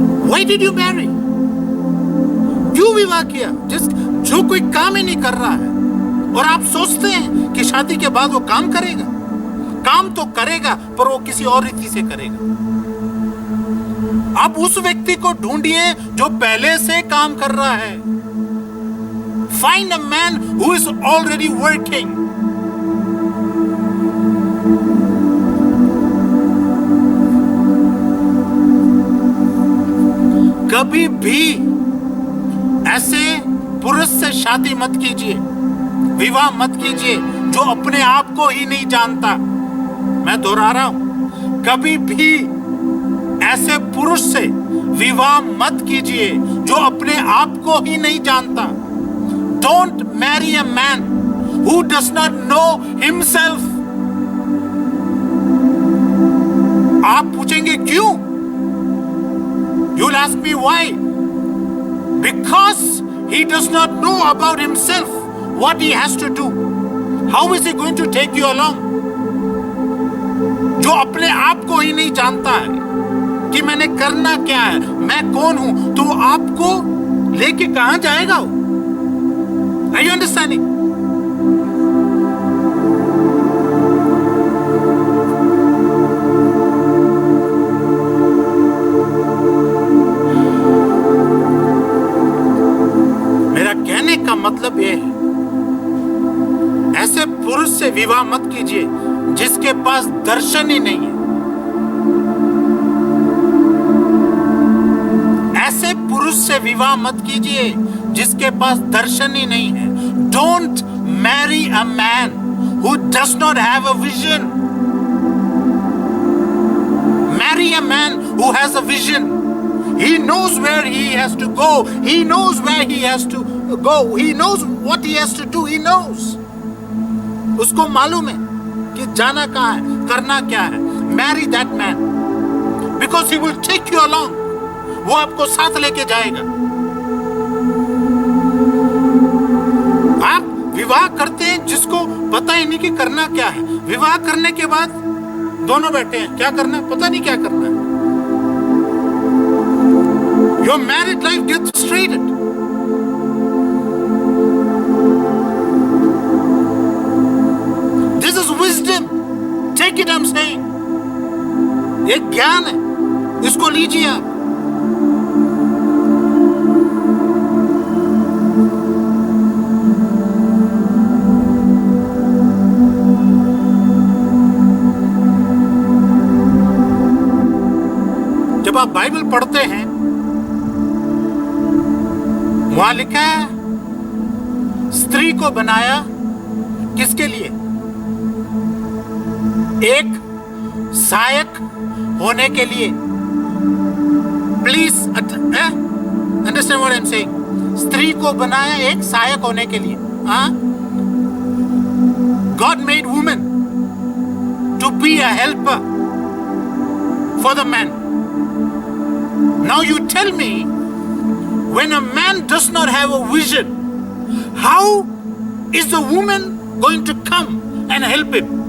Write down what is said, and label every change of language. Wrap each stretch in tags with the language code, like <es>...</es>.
<en>Why did you marry?</en> <hi>क्यों विवाह किया? जो कोई काम ही नहीं कर रहा है, और आप सोचते हैं कि शादी के बाद वो काम करेगा। काम तो करेगा पर वो किसी और रीति से करेगा। आप उस व्यक्ति को ढूंढिए जो पहले से काम कर रहा है।</hi> <en>Find a man who is already working.</en> <hi>कभी भी ऐसे पुरुष से शादी मत कीजिए, विवाह मत कीजिए जो अपने आप को ही नहीं जानता। मैं दोहरा रहा हूं, कभी भी ऐसे पुरुष से विवाह मत कीजिए जो अपने आप को ही नहीं जानता।</hi> <en>Don't marry a man who does not know himself.</en> <hi>आप पूछेंगे क्यों?</hi> <en>You'll ask me why? Because he does not know about himself, what he has to do. How is he going to take you along?</en> <hi>जो अपने आप को ही नहीं जानता है कि मैंने करना क्या है, मैं कौन हूं, तो आपको लेके कहां जाएगा वो?</hi> <en>Are you understanding?</en> <hi>मेरा कहने का मतलब यह है, ऐसे पुरुष से विवाह मत कीजिए जिसके पास दर्शन ही नहीं है। ऐसे पुरुष से विवाह मत कीजिए जिसके पास दर्शन ही नहीं है।</hi> <en>Don't marry a man who does not have a vision. Marry a man who has a vision. He knows where he has to go. He knows where he has to go. He knows what he has to do. He knows.</en> <hi>उसको मालूम है कि जाना कहाँ है, करना क्या है।</hi> <en>Marry that man because he will take you along.</en> <hi>वो आपको साथ लेके जाएगा। आप विवाह करते हैं जिसको पता ही नहीं कि करना क्या है। विवाह करने के बाद दोनों बैठे हैं, क्या करना है पता नहीं क्या करना है।</hi> <en>Your married life gets frustrated. This is wisdom. Take it, I'm saying.</en> <hi>ये ज्ञान है, इसको लीजिए आप। जब आप बाइबल पढ़ते हैं, वहां लिखा है स्त्री को बनाया किसके लिए? एक सहायक होने के लिए।</hi> <en>Please understand what I am saying.</en> <hi>स्त्री को बनाया एक सहायक होने के लिए।</hi> <en>God made women to be a helper for the man. Now you tell me, when a man does not have a vision, how is the woman going to come and help him?</en>